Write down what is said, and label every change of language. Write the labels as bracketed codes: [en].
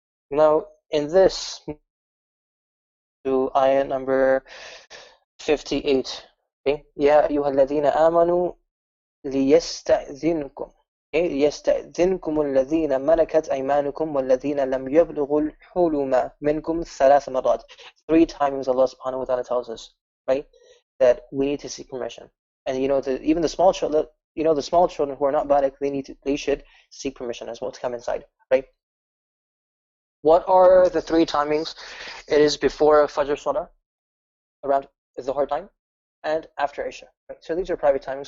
[en] Now, in this, to ayah number 58. Okay? [ar] يا أيها الذين آمنوا ليستأذنكم يستأذنكم الذين ملكت أيمانكم والذين لم يبلغوا الحلم منكم 3 مرات. [en] 3 times Allah subhanahu wa ta'ala tells us, right, that we need to seek permission. And even the small children, the small children who are not baligh, they should seek permission as well to come inside, right? What are the 3 timings? It is before Fajr Salah, around Dhuhr time, and after Isha. Right? So these are private timings.